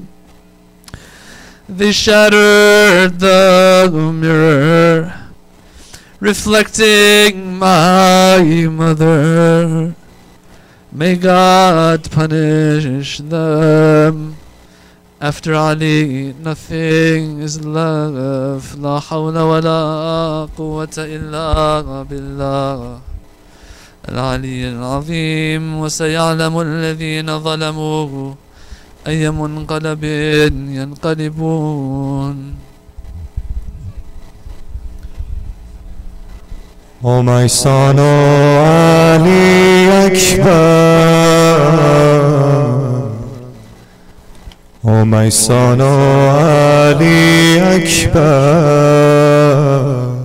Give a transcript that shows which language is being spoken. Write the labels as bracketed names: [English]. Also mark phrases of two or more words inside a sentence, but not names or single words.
[English] They shattered the mirror reflecting my mother. May God punish them. After Ali, nothing is left. [Arabic] لا حول ولا قوة إلا بالله العلي العظيم. وسيعلم الذين ظلموا أي منقلب ينقلبون. [English] O my son, O Ali Akbar. O my son, O Ali Akbar.